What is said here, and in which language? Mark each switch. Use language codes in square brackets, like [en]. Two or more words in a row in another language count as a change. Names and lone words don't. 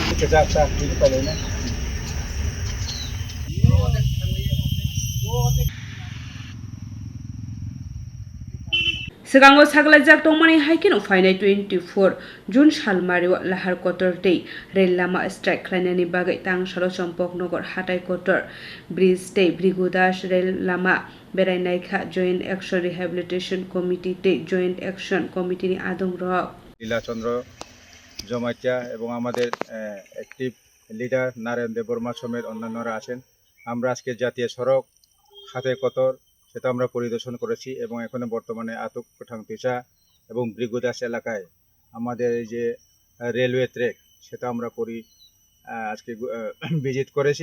[bn] যাত্রা দিতে পারে না [trp] Sigango saglajak tongmani haikino fainai 24 Jun salmario lahar kotor tei rel lama strike khlainani bagai tang salo chompok nogor hatai kotor bridge tei brigudash rel lama berainai kha joint action rehabilitation committee tei joint action committee ni adong rok [bn] লীলাচন্দ্র জমাতিয়া এবং আমাদের [en] active leader [bn] নারায়ণ দেববর্মা সমেত অন্যান্যরা আছেন। আমরা আজকে জাতীয় সড়ক হাতে কতর সেটা আমরা পরিদর্শন করেছি এবং এখানে বর্তমানে আতুক কোঠাংতিচা এবং ব্রিগুদাস এলাকায় আমাদের এই যে [en] railway track [bn] সেটা আমরা আজকে ভিজিট করেছি।